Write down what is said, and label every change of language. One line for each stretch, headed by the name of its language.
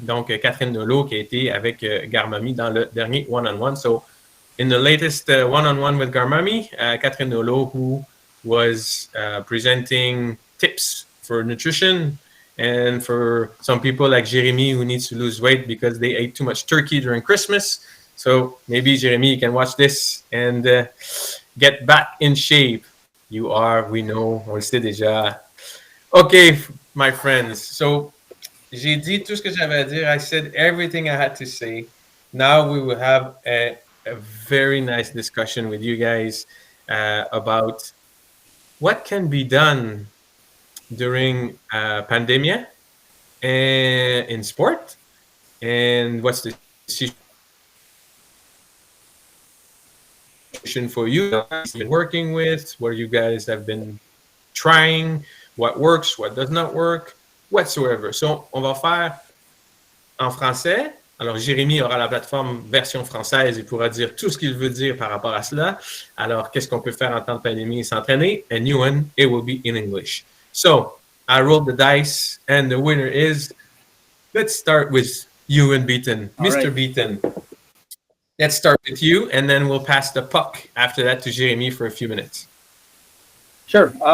French: Donc, Catherine Nolo qui a été avec Garmami dans le dernier one-on-one.
English: So, in the latest one-on-one with Garmami, Catherine Nolo, who was presenting tips for nutrition and for some people like Jérémy who needs to lose weight because they ate too much turkey during Christmas. So maybe Jérémy, you can watch this and get back in shape. We know,
French: on le sait déjà.
English: OK, my friends.
French: So, j'ai dit tout ce que j'avais à dire.
English: I said everything I had to say. Now we will have a very nice discussion with you guys about what can be done during pandemia and in sport, and what's the situation for you guys been working with, what you guys have been trying, what works, what does not work, whatsoever.
French: So, on va faire en français. Alors, Jérémy aura la plateforme version française et pourra dire tout ce qu'il veut dire par rapport à cela. Alors, qu'est-ce qu'on peut faire en temps de pandémie et s'entraîner?
English: And Ewan, it will be in English. So, I rolled the dice and the winner is, let's start with Ewan Beaton. All Mr. right. Beaton, let's start with you and then we'll pass the puck after that to Jérémy for a few minutes. Sure.